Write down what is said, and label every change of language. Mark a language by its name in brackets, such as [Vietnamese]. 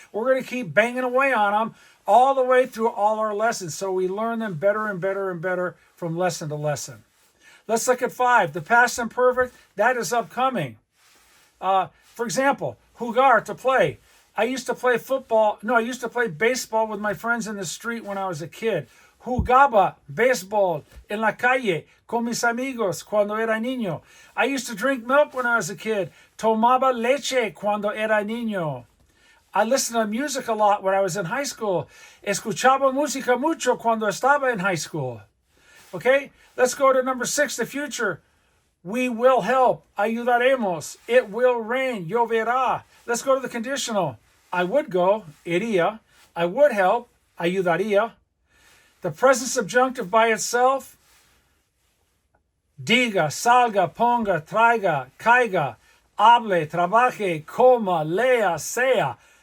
[English] We're going to keep banging away on them all the way through all our lessons, so we learn them better and better and better from lesson to lesson. Let's look at 5. The past imperfect, that is upcoming. For example, jugar, to play. I used to play baseball with my friends in the street when I was a kid. [Spanish] Jugaba béisbol en la calle con mis amigos cuando era niño. [English] I used to drink milk when I was a kid. [Spanish] Tomaba leche cuando era niño. [English] I listened to music a lot when I was in high school. [Spanish] Escuchaba música mucho cuando estaba en [English] high school. Okay, let's go to number 6, the future. We will help. Ayudaremos. It will rain. Lloverá. Let's go to the conditional. I would go. Iría. I would help. Ayudaría. The present subjunctive by itself. [Spanish] Diga, salga, ponga, traiga, caiga, hable, trabaje, coma, lea, sea.